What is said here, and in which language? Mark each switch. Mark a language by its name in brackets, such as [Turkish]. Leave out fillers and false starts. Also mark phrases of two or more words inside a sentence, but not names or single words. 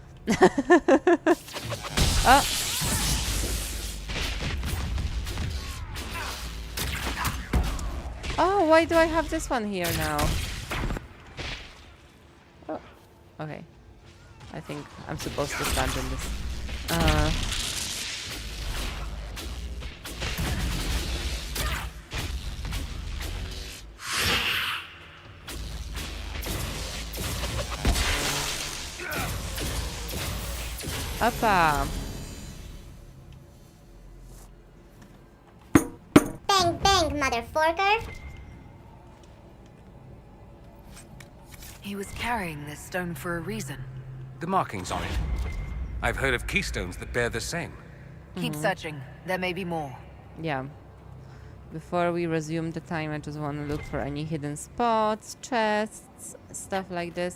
[English] Oh. Oh, Oh, why do I have this one here now? Oh, okay. I think I'm supposed to stand in this. Uppa. Bang, bang, motherforker. He was carrying this stone for a reason. The markings on it. I've heard of keystones that bear the same. Keep searching. There may be more. Yeah. Before we resume the time, I just want to look for any hidden spots, chests, stuff like this.